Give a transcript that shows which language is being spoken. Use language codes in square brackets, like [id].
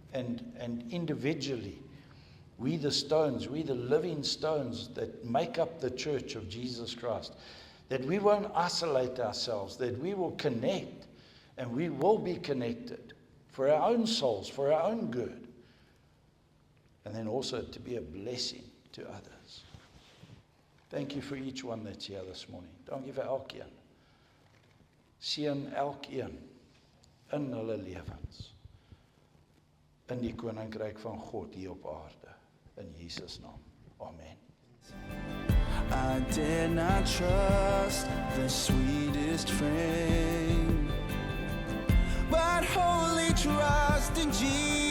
[en] And individually, we the stones, we the living stones that make up the church of Jesus Christ, that we won't isolate ourselves, that we will connect, and we will be connected for our own souls, for our own good, and then also to be a blessing to others. Thank you for each one that's here this morning. [af] Dankie vir elkeen. Seën elkeen in hulle lewens, in die koninkryk van God hier op aarde. In Jesus' naam. Amen. [en] I dare not trust the sweetest friend, but wholly trust in Jesus.